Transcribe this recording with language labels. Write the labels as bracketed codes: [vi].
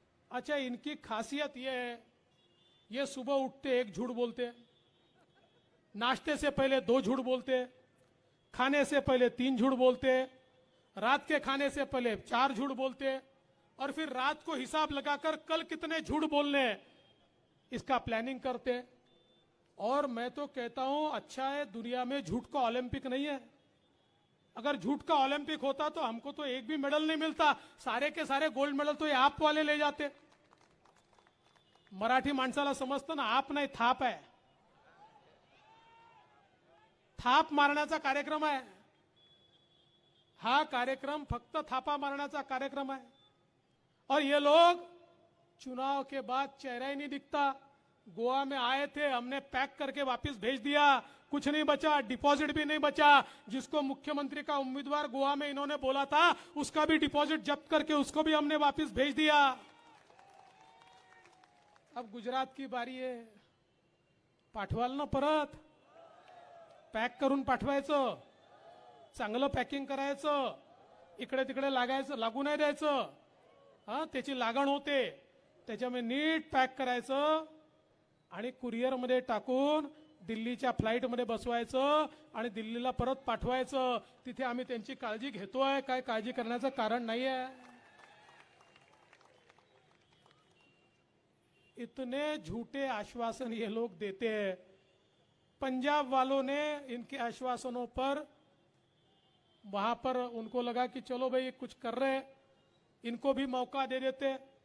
[hi] अच्छा, इनकी खासियत ये है, ये सुबह उठते एक झूठ बोलते, नाश्ते से पहले 2 झूठ बोलते, खाने से पहले 3 झूठ बोलते, रात के खाने से पहले 4 झूठ बोलते, और फिर रात को हिसाब लगाकर कल कितने झूठ बोलने हैं इसका प्लानिंग करते। और मैं तो कहता हूं, अच्छा है दुनिया में झूठ का ओलंपिक नहीं है। अगर झूठ का ओलंपिक होता तो हमको तो एक भी मेडल नहीं मिलता, सारे के सारे गोल्ड मेडल तो ये आप वाले ले जाते। [mr] मराठी माणसाला समजतं ना, आप नाही थाप आहे, थाप मारण्याचा कार्यक्रम आहे हा। कार्यक्रम फक्त थापा मारण्याचा कार्यक्रम है। [hi] और ये लोग चुनाव के बाद चेहरा ही नहीं दिखता। गोवा में आए थे, हमने पैक करके वापस भेज दिया, कुछ नहीं बचा, डिपॉजिट भी नहीं बचा। जिसको मुख्यमंत्री का उम्मीदवार गोवा में इन्होंने बोला था उसका भी डिपॉजिट जब्त करके उसको भी हमने वापस भेज दिया। अब गुजरात की बारी है, [mr] पाठवाल ना परत, पॅक करून पाठवायचं, चांगलं पॅकिंग करायचं, इकडे तिकडे लागू नाही द्यायचं। हा, त्याची लागण होते, त्याच्यामुळे नीट पॅक करायचं आणि कुरिअरमध्ये टाकून दिल्लीच्या फ्लाईटमध्ये बसवायचं आणि दिल्लीला परत पाठवायचं। तिथे आम्ही त्यांची काळजी घेतोय, काय काळजी करण्याचं कारण नाहीये। [hi] इतने झूठे आश्वासन ये लोग देते हैं। पंजाब वालों ने इनके आश्वासनों पर, वहां पर उनको लगा कि चलो भाई कुछ कर रहे, इनको भी मौका दे देते।